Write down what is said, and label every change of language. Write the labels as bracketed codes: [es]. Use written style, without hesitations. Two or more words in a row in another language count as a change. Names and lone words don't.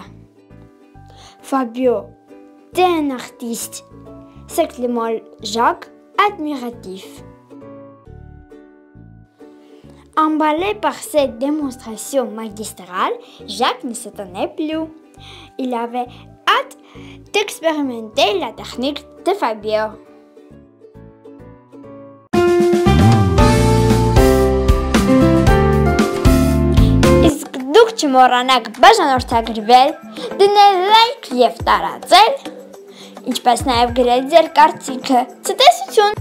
[fr] Fabio, t'es un artiste, s'exclama Jacques, admiratif. Emballé par cette démonstration magistrale, Jacques ne s'étonnait plus. Il avait hâte d'expérimenter la technique de Fabio. [hy] Դուք չմոռանաք բաժանորդագրվել, դնել լայք և տարածել, ինչպես նաև գրել ձեր կարծիքը։ Ցտեսություն։